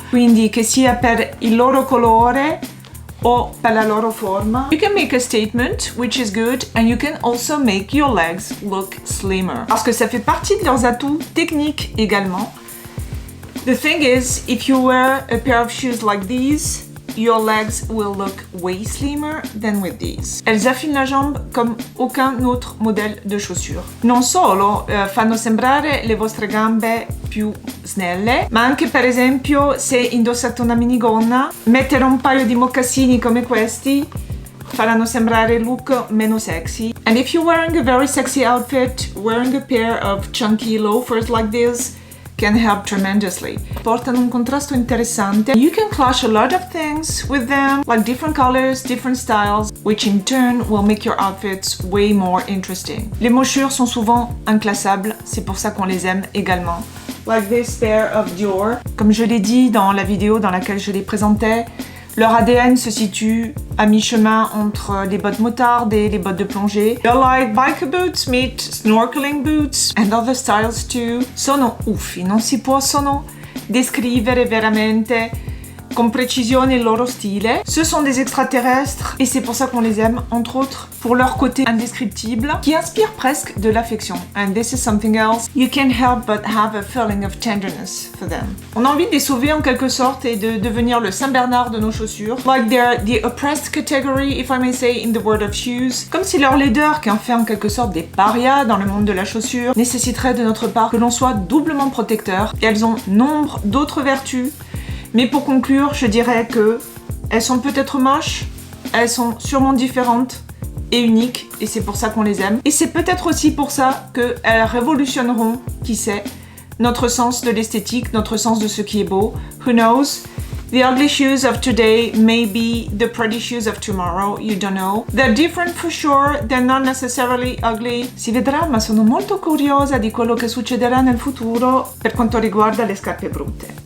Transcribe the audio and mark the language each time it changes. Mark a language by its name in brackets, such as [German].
[Italian] Quindi che sia per il loro colore o per la loro forma. [English] You can make a statement, which is good, and you can also make your legs look slimmer. [French] Parce que ça fait partie de leurs atouts techniques également. [English] The thing is, if you wear a pair of shoes like these, your legs will look way slimmer than with these. [French] Elles affinent la jambe comme aucun autre modèle de chaussures. [Italian] Non solo fanno sembrare le vostre gambe più snelle, ma anche per esempio se indossate una minigonna, mettere un paio di mocassini come questi faranno sembrare il look meno sexy. [English] And if you're wearing a very sexy outfit, wearing a pair of chunky loafers like this can help tremendously. [Italian] Portano un contrasto interessante. [English] You can clash a lot of things with them, like different colors, different styles, which in turn will make your outfits way more interesting. [French] Les mochures sont souvent inclassables, c'est pour ça qu'on les aime également. [English] Like this pair of Dior. [French] Comme je l'ai dit dans la vidéo dans laquelle je les présentais, leur ADN se situe à mi-chemin entre les bottes motardes et les bottes de plongée. [English] They're like biker boots meet snorkeling boots and other styles too. [Italian] Sono uffi, non si possono descrivere veramente con précision il loro stile. [French] Ce sont des extraterrestres et c'est pour ça qu'on les aime, entre autres pour leur côté indescriptible qui inspire presque de l'affection. [English] And this is something else. You can't help but have a feeling of tenderness for them. [French] On a envie de les sauver en quelque sorte et de devenir le Saint-Bernard de nos chaussures. [English] Like they're the oppressed category, if I may say, in the world of shoes. [French] Comme si leur laideur, qui en fait en quelque sorte des parias dans le monde de la chaussure, nécessiterait de notre part que l'on soit doublement protecteur. Et elles ont nombre d'autres vertus. Mais pour conclure, je dirais que elles sont peut-être moches, elles sont sûrement différentes et uniques, et c'est pour ça qu'on les aime. Et c'est peut-être aussi pour ça qu'elles révolutionneront, qui sait, notre sens de l'esthétique, notre sens de ce qui est beau. [English] Who knows? The ugly shoes of today may be the pretty shoes of tomorrow, you don't know. They're different for sure, they're not necessarily ugly. [Italian] Si vedrà, ma sono molto curiosa di quello che succederà nel futuro per quanto riguarda le scarpe brutte.